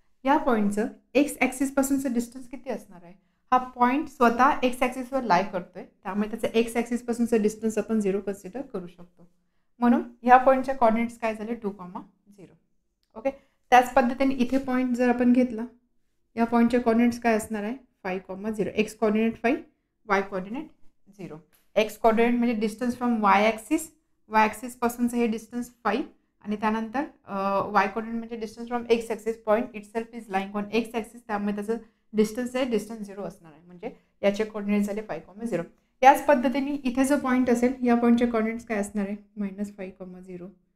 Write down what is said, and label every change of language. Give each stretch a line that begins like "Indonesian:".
Marathi: या पॉईंटचं x ॲक्सिसपासूनचं distance किती असणार आहे. हा पॉईंट स्वतः एक्स ॲक्सिसवर लाय करतोय, त्यामुळे त्याचं एक्स ॲक्सिसपासूनचं डिस्टन्स आपण 0 कन्सिडर करू शकतो. म्हणून ह्या पॉईंटचे कॉर्डिनेट्स काय झाले, 2,0. ओके. त्याच पद्धतीने इथे पॉईंट जर आपण घेतला, या पॉईंटचे कॉर्डिनेट्स काय असणार आहे, 5,0. X coordinate 5, y coordinate 0. X coordinate म्हणजे
English: distance from Y axis,
Marathi: Y ॲक्सिसपासूनचं हे डिस्टन्स 5 आणि त्यानंतर वाय कॉर्डिनेट म्हणजे
English: Distance from X axis. Point itself is lying on X axis,
Marathi: त्यामुळे त्याचं डिस्टन्स 0 असणार आहे. म्हणजे याचे कॉर्डिनेट झाले 5,0. याच पद्धतीने इथे जो पॉईंट असेल या पॉईंटचे कॉर्डिनेट्स काय असणार आहे, -5,0.